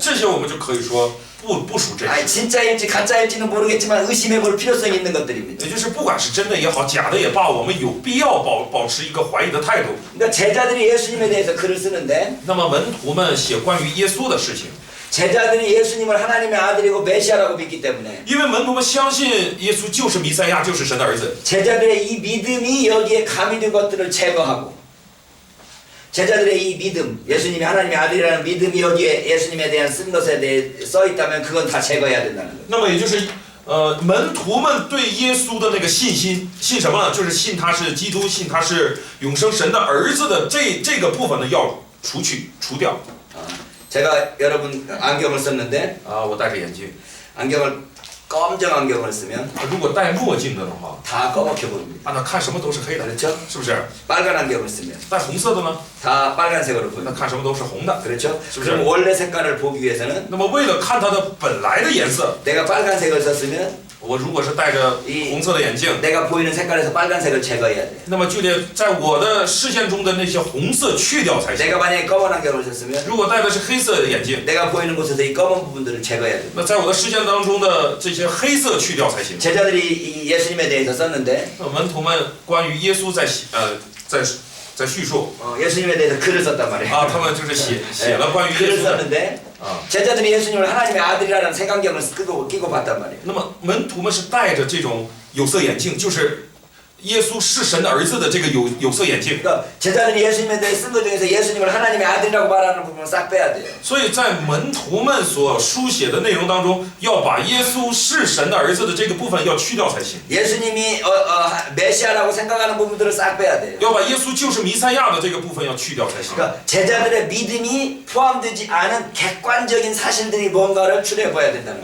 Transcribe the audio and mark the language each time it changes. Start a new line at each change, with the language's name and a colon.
Chinese: 这些我们就可以说不属真
Korean: 아니
Chinese: 实。
Korean: 진짜일지 가짜일지는 모르겠지만 의심해 볼 필요성이 있는 것들입니다.
Chinese: 也就是不管是真的也好，假的也罢，我们有必要保持一个怀疑的态度。
Korean: 그러니까 제자들이 예수님에 대해서 글을 쓰는데
Chinese: 那么门徒们写关于耶稣的事情，
Korean: 제자들이 예수님을 하나님의 아들이고 메시아라고 믿기 때문에
Chinese: 因为门徒们相信耶稣就是弥赛亚，就是神的儿子。
Korean: 제자들의 이 믿음이 여기에 가미된 것들을 제거하고 제자들의 이 믿음, 예수님이 하나님의 아들이라는 믿음이 여기에 예수님에 대한 쓴 것에 대해 써 있다면 그건 다 제거해야 된다는 거죠.
Chinese: 那么也就是门徒们对耶稣的那个信心，信什么呢？就是信他是基督，信他是永生神的儿子的这个部分呢，要除掉。
Korean: 제가 여러분 안경을 썼는데
Chinese: 我戴着眼镜，
Korean: 안경을 검정 안경을 쓰면
Chinese: 如果戴墨镜的话，
Korean: 다 검게 보입니다.
Chinese: 那看什么都是黑的，
Korean: 그렇죠?
Chinese: 是不是？
Korean: 빨간 안경을 쓰면
Chinese: 戴红色的呢，
Korean: 다 빨간색으로
Chinese: 那
Korean: 보입니다.
Chinese: 看什么都是红的。
Korean: 그렇죠? 그렇죠. 그럼 원래 색깔을 보기 위해서는
Chinese: 那么为了看它的本来的颜色，
Korean: 내가 빨간색을 썼으면
Chinese: 我如果是戴着红色的眼镜，
Korean: 내가 보이는 색깔에서 빨간색을 제거해야 돼.
Chinese: 那么就得在我的视线中的那些红色去掉才行。
Korean: 내가 만약에 검은 안경을 썼으면
Chinese: 如果戴的是黑色的眼镜，
Korean: 내가 보이는 곳에서 이 검은 부분들을 제거해야 돼.
Chinese: 那在我的视线当中的这些黑色去掉才行。
Korean: 제자들이 이 예수님에 대해서 썼는데
Chinese: 门徒们关于耶稣在叙述
Korean: 예수님에 대해서 글을 썼단 말이에요.
Chinese: 他们就是写了关于耶
Korean: 글을
Chinese: 稣的。
Korean: 썼는데 제자들이 예수님을 하나님의 아들이라는 색안경을 끼고 봤단 말이에요.
Chinese: 那么门徒们是戴着这种有色眼镜，就是耶稣是神的儿子的这个有色眼镜。
Korean: 그러니까 제자들이 예수님에 대해 쓴 것 중에서 예수님을 하나님의 아들이라고 말하는 부분을 싹 빼야 돼요.
Chinese: 所以在门徒们所书写的内容当中，要把耶稣是神的儿子的这个部分要去掉才行。
Korean: 예수님이 메시아라고 생각하는 부분들을 싹 빼야 돼요.
Chinese: 要把耶稣就是弥赛亚的这个部分要去掉才行。
Korean: 그러니까 제자들의 믿음이 포함되지 않은 객관적인 사실들이 뭔가를 추려해 봐야 된다는 거예요.